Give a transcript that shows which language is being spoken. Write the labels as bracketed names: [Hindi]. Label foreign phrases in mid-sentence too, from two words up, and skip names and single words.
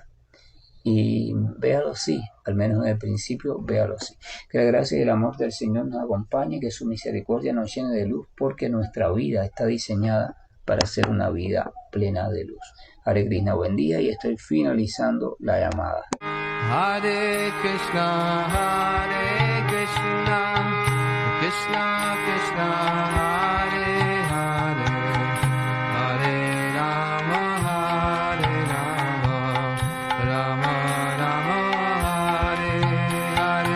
[Spanish] Y véalo así, al menos en el principio, véalo así. Que la gracia y el amor del Señor nos acompañe, que su misericordia nos llene de luz, porque nuestra vida está diseñada para ser una vida plena de luz. [Sanskrit] Hare Krishna, [Spanish] buen día, y estoy finalizando la llamada. [Sanskrit] Hare Krishna, Krishna Krishna, Hare Hare, Hare Rama, Rama Rama, Hare Hare.